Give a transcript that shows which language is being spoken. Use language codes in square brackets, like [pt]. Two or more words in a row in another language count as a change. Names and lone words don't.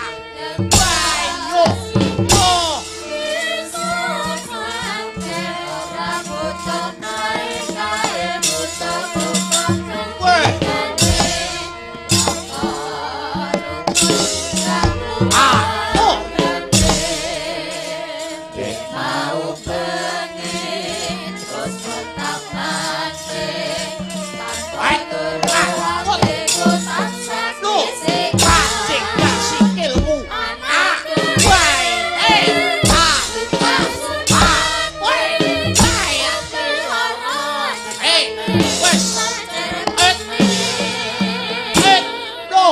[jv] Wayo. Oh. Wey. Ah. Oh. Ay. Ah. Oh. Lu. Cacing gak sikilmu. Ah. Wey. Eh. Ah. Ah. Wey. Waya. Eh. Wes. Lo.